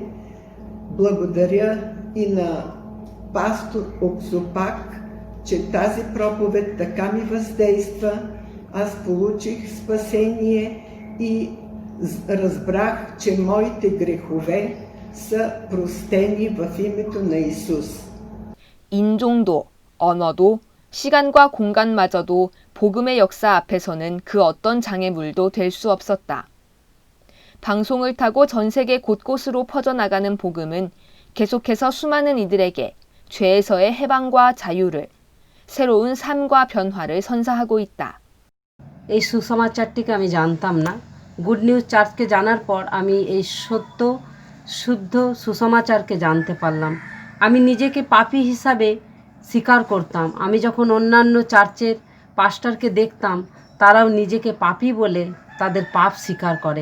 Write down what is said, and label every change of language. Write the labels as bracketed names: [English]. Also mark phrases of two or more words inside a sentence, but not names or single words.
[Bulgarian] Благодаря и на пастор Оксупак, че тази проповед така ми въздейства. Аз получих спасение и разбрах, че моите грехове са простени в името на Исус. [Korean] 인종도, 언어도, 시간과 공간마저도 복음의 역사 앞에서는 그 어떤 장애물도 될 수 없었다. 방송을 타고 전 세계 곳곳으로 퍼져나가는 복음은 계속해서 수많은 이들에게 죄에서의 해방과 자유를, 새로운 삶과 변화를 선사하고 있다. [Bangla] এই সুসমাচারটিকে আমি জানতাম না। গুড নিউজ চার্চকে জানার পর আমি এই সত্য শুদ্ধ সুসমাচারকে জানতে পারলাম। আমি নিজেকে পাপী হিসাবে স্বীকার করতাম। আমি যখন অন্যান্য চার্চের পাস্টরকে দেখতাম, তারাও নিজেকে পাপী বলে তাদের পাপ স্বীকার করে।